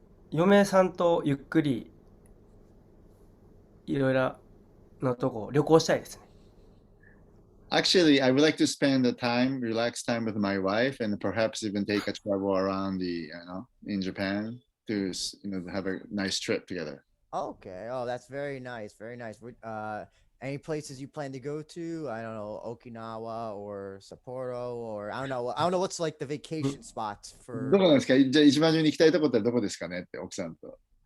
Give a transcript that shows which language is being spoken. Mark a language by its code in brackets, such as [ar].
[ja] 嫁さんとゆっくりいろいろなとこ旅行したいですね。 [en] Actually, I would like to spend the time, relaxed time with my wife, and perhaps even take a travel around in Japan to, have a nice trip together. Okay. Oh, that's very nice. Very nice. Any places you plan to go to? I don't know, Okinawa or Sapporo or I don't know. I don't know what's like the vacation spots [ja] ど [en] for. [ja] こなんですか？じゃあ一番上に行きたいとこってどこですかねって奥さんと。